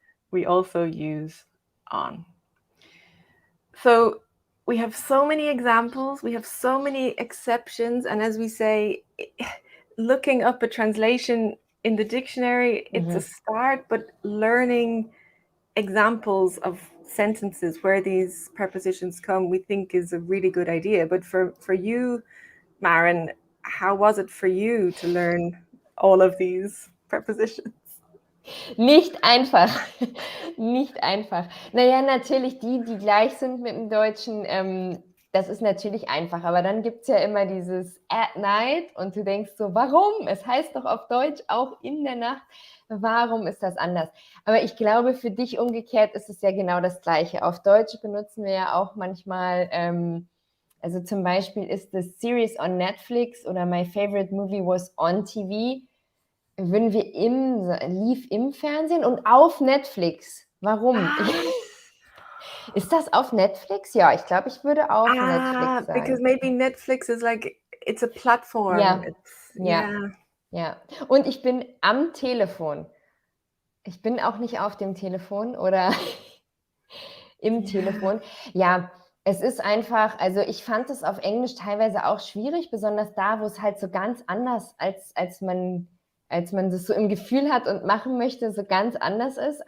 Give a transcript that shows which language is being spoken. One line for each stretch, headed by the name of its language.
English: We also use on. So we have so many examples, we have so many exceptions, and as we say, looking up a translation in the dictionary, it's a start, but learning examples of sentences where these prepositions come, we think is a really good idea. But for you, Maren, how was it for you to learn all of these prepositions?
German: Nicht einfach. Nicht einfach. Naja, natürlich die gleich sind mit dem Deutschen, das ist natürlich einfach. Aber dann gibt es ja immer dieses
English: at night
German: und du denkst so, warum? Es heißt doch auf Deutsch auch in der Nacht. Warum ist das anders? Aber ich glaube, für dich umgekehrt ist es ja genau das Gleiche. Auf Deutsch benutzen wir ja auch manchmal, also zum Beispiel ist das
English: Series on Netflix
German: oder
English: My Favorite Movie was on TV.
German: Würden wir lief im Fernsehen und auf Netflix. Warum? Ist das auf Netflix? Ja, ich glaube, ich würde auf Netflix sagen.
English: Because maybe Netflix is like, it's a platform.
German: Ja. Ja. Und ich bin am Telefon. Ich bin auch nicht auf dem Telefon oder im Telefon. Ja, es ist einfach, also ich fand es auf Englisch teilweise auch schwierig, besonders da, wo es halt so ganz anders, als man das so im Gefühl hat und machen möchte, so ganz anders ist.